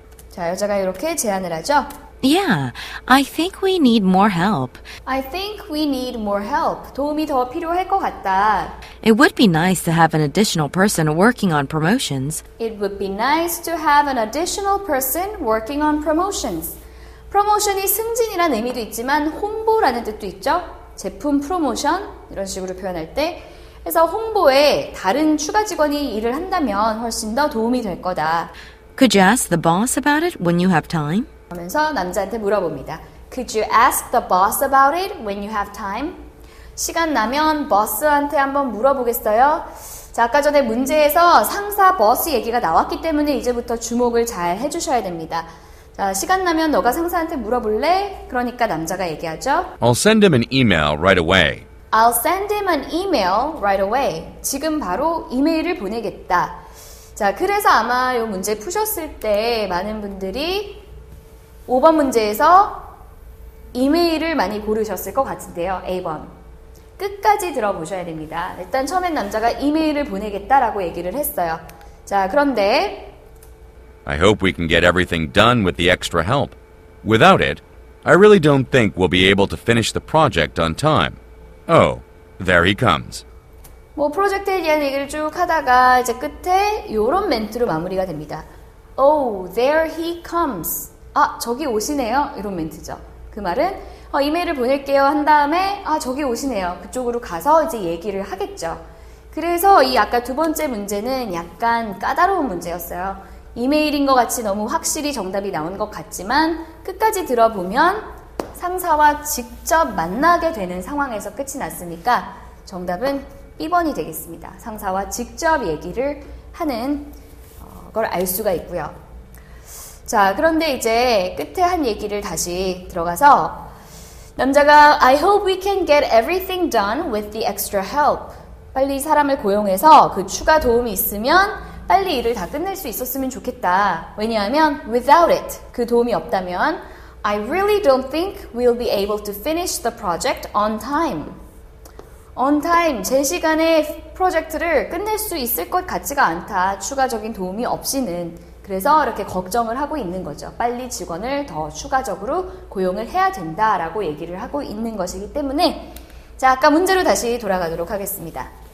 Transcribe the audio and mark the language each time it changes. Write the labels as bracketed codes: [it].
[ko] 자, 여자가 이렇게 제안을 하죠. [en] Yeah, I think we need more help. I think we need more help. [ko] 도움이 더 필요할 것 같다. [en] It would be nice to have an additional person working on promotions. It would be nice to have an additional person working on promotions. [ko] 프로모션이 승진이라는 의미도 있지만 홍보라는 뜻도 있죠. 제품 프로모션 이런 식으로 표현할 때 그래서 홍보에 다른 추가 직원이 일을 한다면 훨씬 더 도움이 될 거다. [en] Could you ask the boss about it when you have time? [ko] 하면서 남자한테 물어봅니다. [en] Could you ask the boss about it when you have time? [ko] 시간 나면 버스한테 한번 물어보겠어요? 자, 아까 전에 문제에서 상사 버스 얘기가 나왔기 때문에 이제부터 주목을 잘 해주셔야 됩니다. 자, 시간 나면 너가 상사한테 물어볼래? 그러니까 남자가 얘기하죠. [en] I'll send him an email right away. I'll send him an email right away. [ko] 지금 바로 이메일을 보내겠다. 자, 그래서 아마 이 문제 푸셨을 때 많은 분들이 5번 문제에서 이메일을 많이 고르셨을 것 같은데요. A번. 끝까지 들어보셔야 됩니다. 일단 처음엔 남자가 이메일을 보내겠다라고 얘기를 했어요. 자, 그런데 [en] I hope we can get everything done with the extra help. Without it, I really don't think we'll be able to finish the project on time. Oh, there he comes. [ko] 뭐 프로젝트에 대한 얘기를 쭉 하다가 이제 끝에 이런 멘트로 마무리가 됩니다. [en] Oh, there he comes. [ko] 아, 저기 오시네요. 이런 멘트죠. 그 말은 이메일을 보낼게요 한 다음에 아, 저기 오시네요. 그쪽으로 가서 이제 얘기를 하겠죠. 그래서 이 아까 두 번째 문제는 약간 까다로운 문제였어요. 이메일인 것 같이 너무 확실히 정답이 나온 것 같지만 끝까지 들어보면 상사와 직접 만나게 되는 상황에서 끝이 났으니까 정답은 B번이 되겠습니다. 상사와 직접 얘기를 하는 걸 알 수가 있고요. 자, 그런데 이제 끝에 한 얘기를 다시 들어가서 남자가 [en] I hope we can get everything done with the extra help. [ko] 빨리 사람을 고용해서 그 추가 도움이 있으면 빨리 일을 다 끝낼 수 있었으면 좋겠다. 왜냐하면 [en] without it, [ko] 그 도움이 없다면 [en] I really don't think we'll be able to finish the project on time. [ko] on time, 제 시간에 프로젝트를 끝낼 수 있을 것 같지가 않다. 추가적인 도움이 없이는. 그래서 이렇게 걱정을 하고 있는 거죠. 빨리 직원을 더 추가적으로 고용을 해야 된다라고 얘기를 하고 있는 것이기 때문에 자, 아까 문제로 다시 돌아가도록 하겠습니다.